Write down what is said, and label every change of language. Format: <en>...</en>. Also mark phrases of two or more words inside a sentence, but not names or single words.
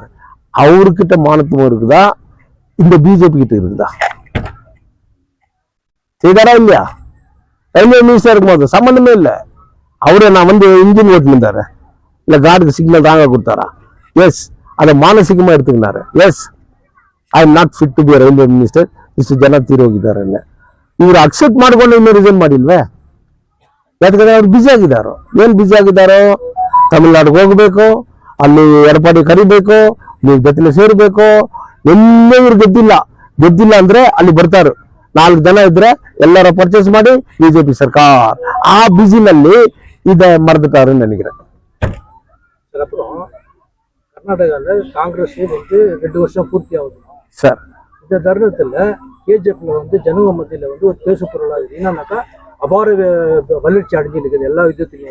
<ta>அவர்கிட்ட மானத்துவம் இருக்குதா? இந்த பிஜேபி கிட்ட இருக்குதா? செய்தாரா இல்லையா?</ta> <en>railway minister</en> <ta>இருக்கும்போது சம்பந்தமே இல்லை. அவரு நான் வந்து இன்ஜின் ஓட்டு இருந்தாரு, இல்ல காருக்கு சிக்னல் தாங்க கொடுத்தாரா? எஸ். அதை மானசீகமா எடுத்துக்கினாரு.</ta> <en>Yes, I am not fit to be railway minister,</en> <kn>ಇಷ್ಟು ಜನ ತೀರೋಗಿದ್ದಾರೆ. ಇವರು ಅಕ್ಸೆಪ್ಟ್ ಮಾಡ್ಕೊಂಡು ಇನ್ನೂ ರಿಸೈನ್ ಮಾಡಿಲ್ವೇ? ಯಾಕಂದ್ರೆ ಅವ್ರು ಬ್ಯುಸಿ ಆಗಿದ್ದಾರೋ? ಏನ್ ಬ್ಯುಸಿ ಆಗಿದ್ದಾರೋ? ತಮಿಳ್ನಾಡಿಗೆ ಹೋಗ್ಬೇಕು, ಅಲ್ಲಿ ಎಡಪಾಡಿ ಕರಿಬೇಕು, ನೀವು ಜೊತೆಲಿ ಸೇರ್ಬೇಕು, ಎಲ್ಲೇ ಇವ್ರು ಗೆದ್ದಿಲ್ಲ ಅಂದ್ರೆ ಅಲ್ಲಿ ಬರ್ತಾರು. 4 ಜನ ಇದ್ರೆ ಎಲ್ಲರ ಪರ್ಚೇಸ್ ಮಾಡಿ ಬಿಜೆಪಿ ಸರ್ಕಾರ. ಆ ಬಿಸಿನಲ್ಲಿ</kn> <ta>இதை மறந்துட்டாருன்னு நினைக்கிறேன். அப்புறம் கர்நாடகால காங்கிரஸ் வந்து 2 வருஷம் பூர்த்தி ஆகுது சார். இந்த தருணத்துல கேஜிஎஃப்ல வந்து ஜனங்க மத்தியில வந்து ஒரு பேசு பொருளாக இருக்குது. என்னன்னாக்கா அபார வளர்ச்சி அடைஞ்சிருக்குது எல்லா விதத்துலையும்.</ta>